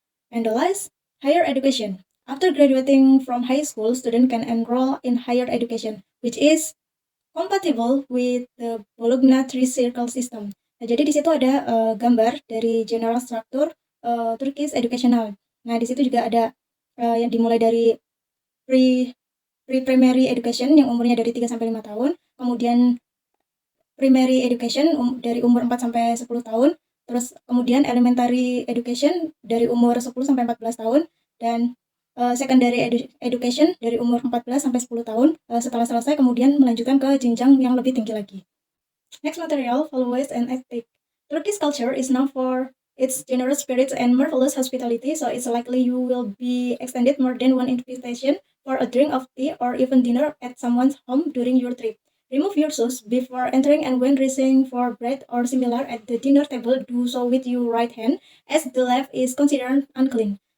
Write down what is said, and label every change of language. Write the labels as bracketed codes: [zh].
[en] And the last, higher education. After graduating from high school, students can enroll in higher education, which is compatible with the Bologna three-circle system. [id] Nah, jadi di situ ada gambar dari [en] general structure Turkish educational. [id] Nah, di situ juga ada yang dimulai dari pre-primary education yang umurnya dari 3 sampai 5 tahun, kemudian primary education dari umur 4 sampai 10 tahun, terus kemudian elementary education dari umur 10 sampai 14 tahun, dan secondary education dari umur 14 sampai 10 tahun. Setelah selesai kemudian melanjutkan ke jenjang yang lebih tinggi lagi. [en] Next material, values and ethics. Turkish culture is known for its generous spirit and marvelous hospitality, so it's likely you will be extended more than one invitation for a drink of tea or even dinner at someone's home during your trip. Remove your shoes before entering, and when reaching for bread or similar at the dinner table, do so with your right hand, as the left is considered unclean.